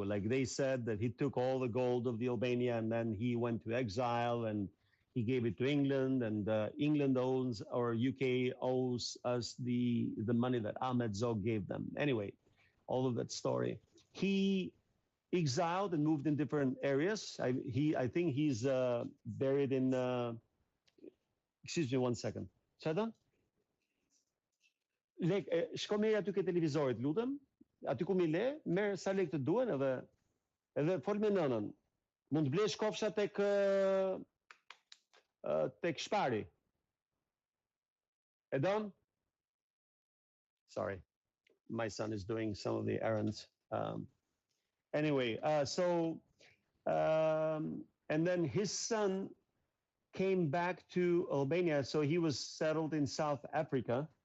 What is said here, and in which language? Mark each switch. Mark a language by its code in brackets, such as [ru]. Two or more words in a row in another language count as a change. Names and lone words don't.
[en] Like they said that he took all the gold of the Albania and then he went to exile and he gave it to England, and England owns, or UK owes us the money that Ahmed Zog gave them. Anyway, all of that story. He exiled and moved in different areas. I think he's buried in. Excuse me, 1 second. [sq] Çfarë? Lek, shko mirë aty ke televizorit, lutem. Aty ku mi le, merë sa lek të duen edhe fol me nënën. Mund të blesh kofsha tek shpari. E don? [en] Sorry, my son is doing some of the errands. Anyway, and then his son came back to Albania, so he was settled in South Africa.